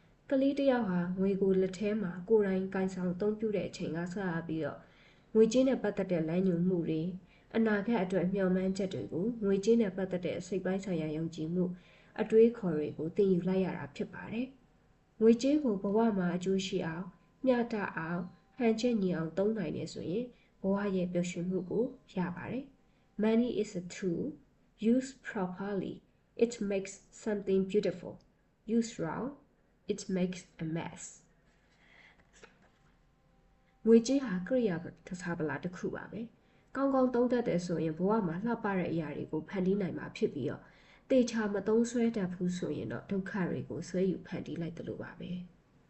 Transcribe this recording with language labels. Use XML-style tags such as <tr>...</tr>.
<my>ကလေးတစ်ယောက်ဟာငွေကိုလက်ထဲမှာကိုယ်တိုင်ကိုင်ဆောင်အသုံးပြုတဲ့အချိန်ကစရပြီးတော့ငွေကြေးနဲ့ပတ်သက်တဲ့လမ်းညွှန်မှုတွေအနာဂတ်အတွက်မျှော်မှန်းချက်တွေကိုငွေကြေးနဲ့ပတ်သက်တဲ့စိတ်ပိုင်းဆိုင်ရာယုံကြည်မှုအတွေးခေါ်တွေကိုသင်ယူလိုက်ရတာဖြစ်ပါတယ်။ငွေကြေးကိုဘဝမှာအကျိုးရှိအောင်မျှတအောင်ဟန်ချက်ညီအောင်သုံးနိုင်တယ်ဆိုရင်ဘဝရဲ့ပျော်ရွှင်မှုကိုရပါတယ်။</my> <en>Money is a tool. Used properly, it makes something beautiful. Used wrong, it makes a mess.</en> <my>ငွေကြေးဟာကိရိယာတစားပလာတစ်ခုပါပဲ။ကောင်းကောင်းသုံးတတ်တယ်ဆိုရင်ဘဝမှာလှပတဲ့အရာတွေကိုဖန်တီးနိုင်မှာဖြစ်ပြီးတော့တေချာမသုံးဆွဲတတ်ဘူးဆိုရင်တော့ဒုက္ခတွေကိုဆွဲယူဖန်တီးလိုက်တယ်လို့ပါပဲ။</my>